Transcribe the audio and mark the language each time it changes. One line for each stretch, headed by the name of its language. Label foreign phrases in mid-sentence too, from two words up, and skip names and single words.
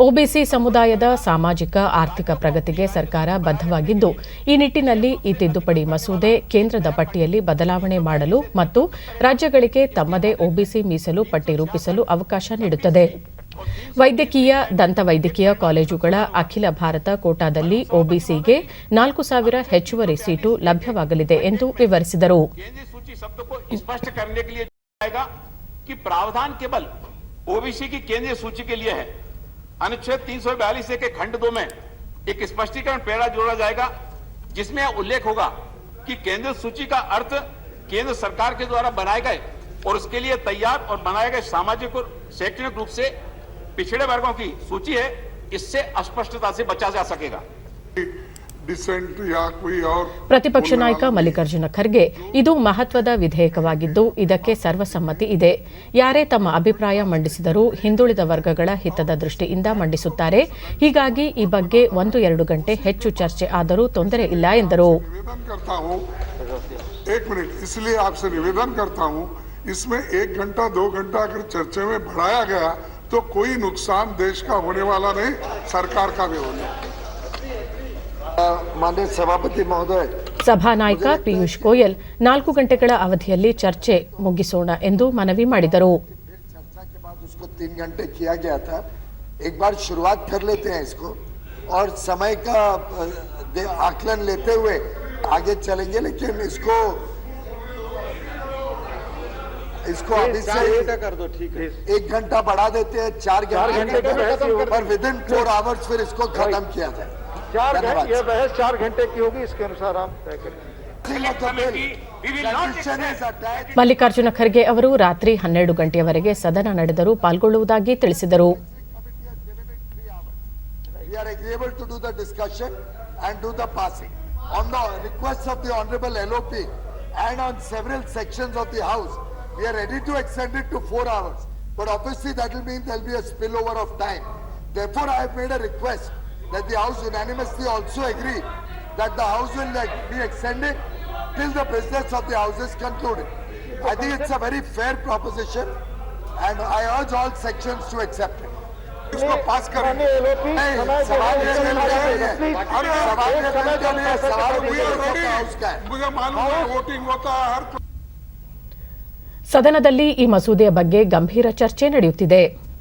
Kannada: ಒಬಿಸಿ ಸಮುದಾಯದ ಸಾಮಾಜಿಕ ಆರ್ಥಿಕ ಪ್ರಗತಿಗೆ ಸರ್ಕಾರ ಬದ್ಧವಾಗಿದ್ದು ಈ ನಿಟ್ಟಿನಲ್ಲಿ ಈ ತಿದ್ದುಪಡಿ ಮಸೂದೆ ಕೇಂದ್ರದ ಪಟ್ಟಿಯಲ್ಲಿ ಬದಲಾವಣೆ ಮಾಡಲು ಮತ್ತು ರಾಜ್ಯಗಳಿಗೆ ತಮ್ಮದೇ ಒಬಿಸಿ ಮೀಸಲು ಪಟ್ಟಿ ರೂಪಿಸಲು ಅವಕಾಶ ನೀಡುತ್ತದೆ. ವೈದ್ಯಕೀಯ ದಂತವೈದ್ಯಕೀಯ ಕಾಲೇಜುಗಳ ಅಖಿಲ ಭಾರತ ಕೋಟಾದಲ್ಲಿ ಒಬಿಸಿಗೆ 4,000 ಹೆಚ್ಚುವರಿ ಸೀಟು ಲಭ್ಯವಾಗಲಿದೆ ಎಂದು ವಿವರಿಸಿದರು.
Hindi: कि प्रावधान केवल ओबीसी की केंद्रीय सूची के लिए है. अनुच्छेद 342 के खंड 2 में एक स्पष्टीकरण पैरा जोड़ा जाएगा जिसमें उल्लेख होगा कि केंद्रीय सूची का अर्थ केंद्र सरकार के द्वारा बनाए गए और उसके लिए तैयार और बनाए गए सामाजिक और शैक्षणिक रूप से पिछड़े वर्गों की सूची है. इससे अस्पष्टता से बचा जा सकेगा.
Kannada: ಪ್ರತಿಪಕ್ಷ ನಾಯಕ ಮಲ್ಲಿಕಾರ್ಜುನ ಖರ್ಗೆ ಇದು ಮಹತ್ವದ ವಿಧೇಯಕವಾಗಿದ್ದು ಇದಕ್ಕೆ ಸರ್ವಸಮ್ಮತಿ ಇದೆ. ಯಾರೇ ತಮ್ಮ ಅಭಿಪ್ರಾಯ ಮಂಡಿಸಿದರೂ ಹಿಂದುಳಿದ ವರ್ಗಗಳ ಹಿತದ ದೃಷ್ಟಿಯಿಂದ ಮಂಡಿಸುತ್ತಾರೆ. ಹೀಗಾಗಿ ಈ ಬಗ್ಗೆ 1-2 ಗಂಟೆ ಹೆಚ್ಚು ಚರ್ಚೆ ಆದರೂ ತೊಂದರೆ ಇಲ್ಲ ಎಂದರು.
Hindi: इसमें 1 घंटा 2 घंटा अगर चर्चा में बढ़ाया गया तो कोई नुकसान देश का होने वाला नहीं, सरकार का भी होने. माननीय सभापति महोदय,
Kannada: ಸಭಾನಾಯಕ ಪಿಯೂಷ್ ಗೋಯಲ್ 4 ಗಂಟೆಗಳ ಅವಧಿಯಲ್ಲಿ ಚರ್ಚೆ ಮುಗಿಸೋಣ ಎಂದು ಮನವಿ ಮಾಡಿದರು.
Hindi: चर्चा के बाद उसको 3 घंटे किया गया था. एक बार शुरुआत कर लेते हैं इसको और समय का आकलन लेते हुए आगे चलेंगे. लेकिन इसको अभी से कर दो. ठीक है, 1 घंटा बढ़ा देते हैं, 4 घंटे पर
English: within 4 hours
Hindi: फिर इसको खत्म किया जाए. 4 घंटे यह बहस 4 घंटे की होगी, इसके अनुसार हम तय करेंगे.
Kannada: ಮಲ್ಲಿಕಾರ್ಜುನ ಖರ್ಗೆ ಅವರು ರಾತ್ರಿ 12 ಗಂಟೆಯವರೆಗೆ ಸದನ ನಡೆದರೂ ಪಾಲ್ಗೊಳ್ಳುವುದಾಗಿ ತಿಳಿಸಿದರು.
English: We are agreeable to do the discussion and do the passing. On the request of the Honorable LOP and on several sections of the House, we are ready to extend it to 4 hours. But obviously that will mean there will be a spillover of time. Therefore, I have made a request that the House unanimously also agree that the House will be extended till the business of the House is concluded. I think it's a very fair proposition and I urge all sections to accept it.
Hindi: इसको पास करेंगे. मुझे मालूम है वोटिंग होता है हर
Kannada: ಸದನದಲ್ಲಿ ಈ ಮಸೂದೆಯ ಬಗ್ಗೆ ಗಂಭೀರ ಚರ್ಚೆ ನಡೆಯುತ್ತಿದೆ.